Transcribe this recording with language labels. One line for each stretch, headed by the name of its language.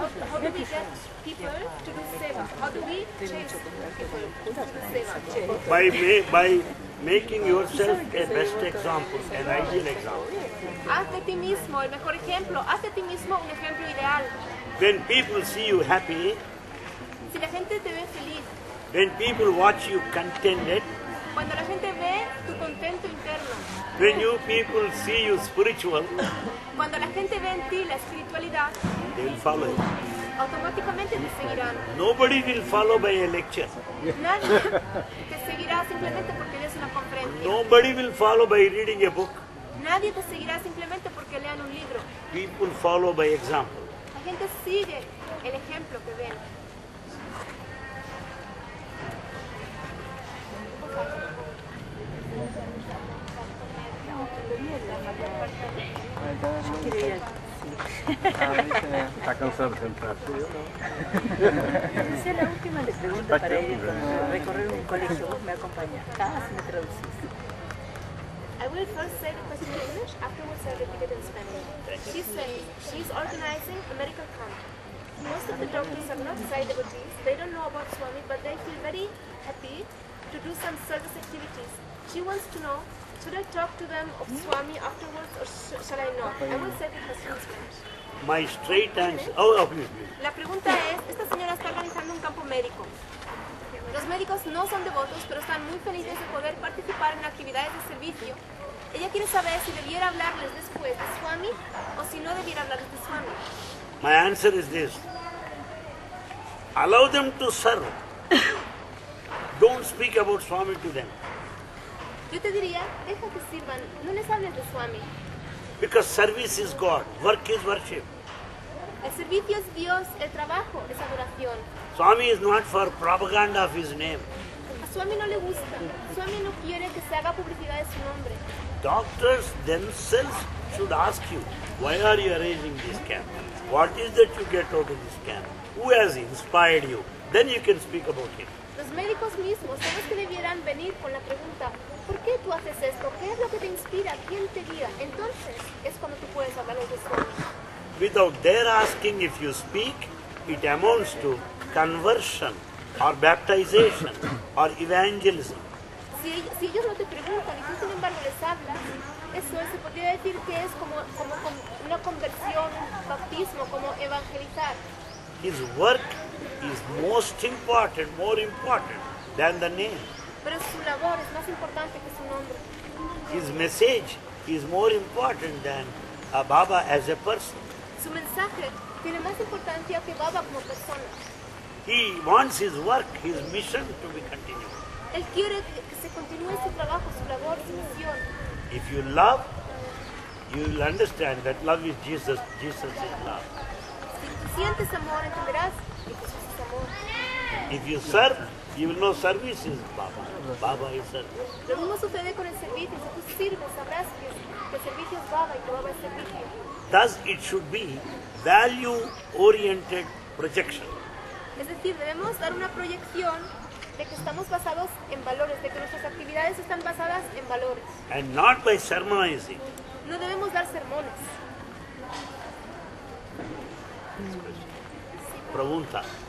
English: How do we get people to do sevas? How do we change people to do sevas? By making yourself a best example, an ideal example.
Spanish: Haz de ti mismo el mejor ejemplo. Haz de ti mismo un ejemplo ideal.
English: When people see you happy,
Spanish: Si la gente te ve feliz,
English: when people watch you contented,
Spanish: cuando la gente ve tu contento interno,
English: when you people see you spiritual,
Spanish: cuando la gente ve en ti la espiritualidad,
English: they will follow you.
Spanish: automáticamente te seguirán.
English: Nobody will follow by a lecture.
Spanish: Nadie te seguirá simplemente porque des una conferencia.
English: Nobody will follow by reading a book.
Spanish: Nadie te seguirá simplemente porque lean un libro.
English: People follow by example.
Spanish: La gente sigue el ejemplo que ven. Está cansado de sentarse. Sea la última le pregunta para ir a recorrer un colegio. Vos me acompañás. Si me traducís.
English: I will first say the question in English, afterwards I repeat it in Spanish. She says she's organizing a medical camp. Most of the doctors are not side devotees. They don't know about Swami, but they feel very happy to do some service activities. She wants to know, should I talk to them of Swami afterwards or shall I not? I will say the question in Spanish. My straight answer. Please.
Spanish: La pregunta es, esta señora está organizando un campo médico. Los médicos no son devotos, pero están muy felices de poder participar en actividades de servicio. Ella quiere saber si debiera hablarles después de Swami o si no debiera hablarles de Swami.
English: My answer is this. Allow them to serve. Don't speak about Swami to them.
Spanish: Yo te diría, deja que sirvan, no les hables de Swami.
English: Because service is God. Work is worship.
Spanish: El servicio es Dios, el trabajo es adoración.
English: Swami is not for propaganda of his name.
Spanish: A Swami no le gusta, Swami no quiere que se haga publicidad de su nombre.
English: Doctors themselves should ask you, why are you arranging this camp? What is that you get out of this camp? Who has inspired you? Then you can speak about it.
Spanish: Los médicos mismos son los que debieran venir con la pregunta, ¿por qué tú haces esto? ¿Qué es lo que te inspira? ¿Quién te guía? Entonces es cuando tú puedes hablarles de Swami.
English: Without their asking, if you speak, it amounts to conversion or baptization or evangelism.
Spanish: Si ellos no te preguntan y tú sin embargo les hablas, eso se podría decir que es como una conversión, un bautismo, como evangelizar.
English: His work is most important, more important than the name.
Spanish: Pero su labor es más importante que su nombre.
English: His message is more important than Baba as a person.
Spanish: Su mensaje tiene más importancia que Baba como persona.
English: He wants his work, his mission to be continued.
Spanish: Él quiere que se continúe su trabajo, su labor, su misión.
English: If you love, you will understand that love is Jesus. Jesus is love.
Spanish: Si tú sientes amor, entenderás que Jesús es amor.
English: If you serve, you will know service is Baba. Baba is service.
Spanish: Lo mismo sucede con el servicio. Si tú sirves, sabrás que el servicio es Baba y que Baba es servicio.
English: Thus, it should be value-oriented projection.
Spanish: Es decir, debemos dar una proyección de que estamos basados en valores, de que nuestras actividades están basadas en valores.
English: And not by sermonizing.
Spanish: No debemos dar sermones. Pregunta.